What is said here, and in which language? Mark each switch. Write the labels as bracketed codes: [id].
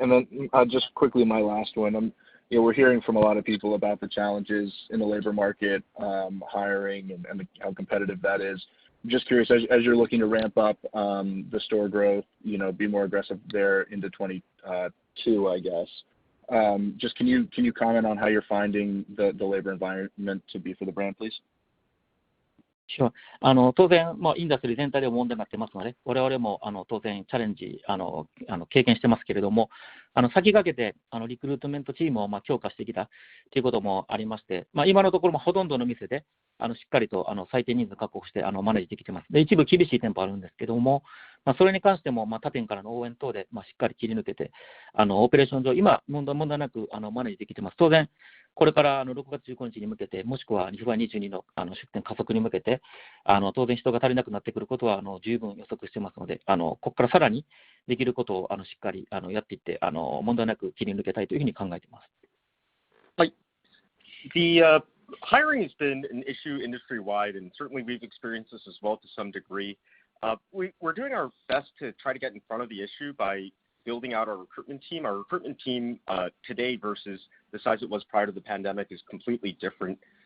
[en] And then just quickly, my last one. We're hearing from a lot of people about the challenges in the labor market, hiring, and how competitive that is. I'm just curious, as you're looking to ramp up the store growth, be more aggressive there into 22, I guess. Just can you comment on how you're finding the labor environment to be for the brand, please? Sure. [ja] 当然、インダストリー全体でも問題になってますので、我々も当然チャレンジ経験してますけれども、先駆けてリクルートメントチームを強化してきたということもありまして、今のところもほとんどの店でしっかりと最低人数確保してマネージできてます。で、一部厳しい店舗あるんですけども、それに関しても他店からの応援等でしっかり切り抜けてオペレーション上今問題なくマネージできてます。当然これから6月15日に向けて、もしくは2022の出店加速に向けて、当然人が足りなくなってくることは十分予測してますので、ここからさらにできることをしっかりやっていって、問題なく切り抜けたいというふうに考えています。はい。 [en] The hiring has been an issue industry-wide, and certainly we've experienced this as well to some degree. We're doing our best to try to get in front of the issue by building out our recruitment team. Our recruitment team today versus the size it was prior to the pandemic is completely different.